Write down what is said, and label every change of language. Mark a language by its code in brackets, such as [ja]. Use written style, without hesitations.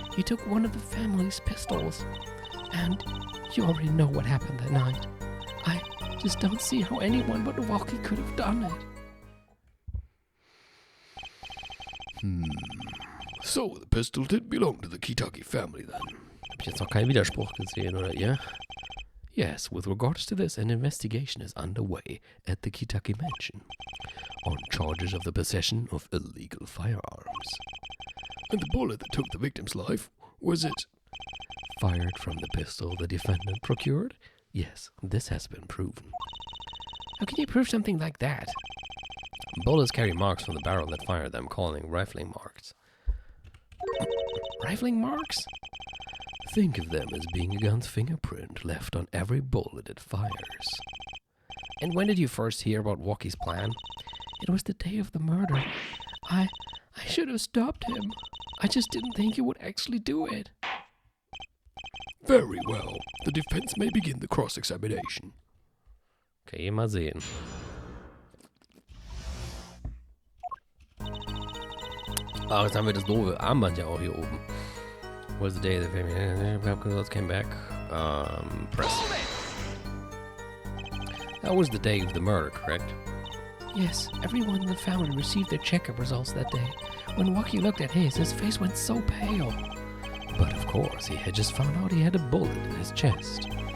[en] He took one of the family's pistols. And you already know what happened that night. I just don't see how anyone but Walkie could have done it. So, the pistol did belong to the Kitaki family then. [de] Hab ich jetzt noch keinen Widerspruch gesehen, oder ihr? [en] Yes, with regards to this, an investigation is underway at the Kitaki Mansion on charges of the possession of illegal firearms. And the bullet that took the victim's life, was it Fired from the pistol the defendant procured? Yes, this has been proven. How can you prove something like that? Bullets carry marks from the barrel that fired them, calling rifling marks. Rifling marks? Think of them as being a gun's fingerprint left on every bullet it fires. And when did you first hear about Walkie's plan? It was the day of the murder. I should have stopped him. I just didn't think he would actually do it. Very well. The defense may begin the cross-examination. [de] Okay, mal sehen. Ah, jetzt haben wir das doofe Armband ja auch hier oben. [en] Was the day the family results came back? Press. That was the day of the murder, correct? Yes, everyone in the family received their checkup results that day. When Walkie looked at his face went so pale. But of course, he had just found out he had a bullet in his chest.